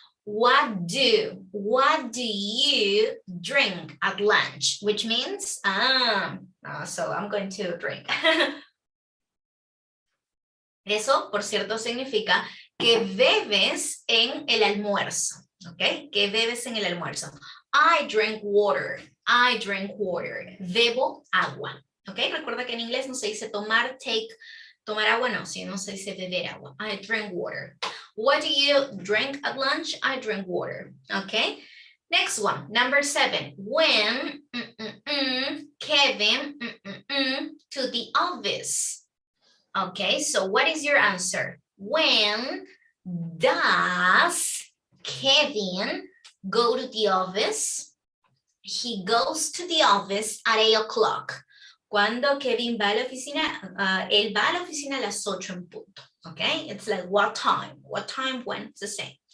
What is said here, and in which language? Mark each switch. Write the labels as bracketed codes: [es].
[en] What do you drink at lunch? Which means, so I'm going to drink. [es] Eso, por cierto, significa que bebes en el almuerzo, ¿ok? Que bebes en el almuerzo. [en] I drink water. I drink water. [es] Bebo agua, ¿ok? Recuerda que en inglés no se dice tomar, tomar agua no, sino se dice beber agua. [en] I drink water. What do you drink at lunch? I drink water. Okay. Next one, number 7. When Kevin to the office. Okay, so what is your answer? When does Kevin go to the office? He goes to the office at 8 o'clock. [es] Cuando Kevin va a la oficina, él va a la oficina a las 8 en punto. [en] Okay, it's like what time, when, it's the same.